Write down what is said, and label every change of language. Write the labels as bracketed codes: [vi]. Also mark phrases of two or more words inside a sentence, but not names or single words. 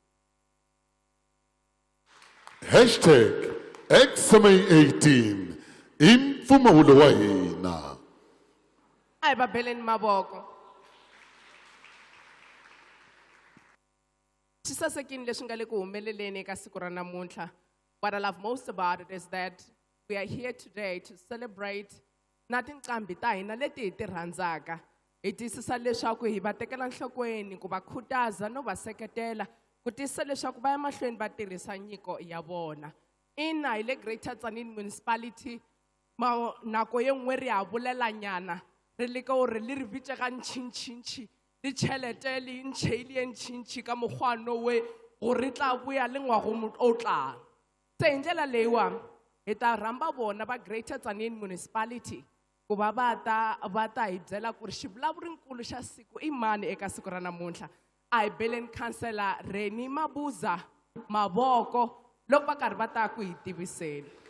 [ts] #XMA18 i mpfumawulo wa hina. Ai va beleni mavoko. Swi sasekile leswi nga le ku humeleleni eka siku ra namuntlha. [en] What I love most about it is that we are here today to celebrate [ts] na tinqambi ta hina leti hi ti rhandzaka. Hi tiyisisa leswaku hi va tekela nhlokweni ku va khutaza no va seketela ku tiyisisa leswaku va ya mahlweni va tirhisa nyiko ya vona. Ina hi le [nso] Greater Tzaneen Municipality nako ye nngwe ri a bolelanyana re leka gore le re bitse ka ntšhintšhintšhi le tšhelete le ntšheile ye ntšhintšhi ka mokgwano we gore tla boya le ngwago o tlang. [ts] Se hi ndlela leyiwa hi ta rhamba vona va Greater Tzaneen Municipality ku va ta hi byela ku ri xivulavurinkulu xa siku i mani eka siku ra namuntlha. A hi beleni Councillor Reni Mabuza mavoko loko va karhi va ta ku hi tiviseni.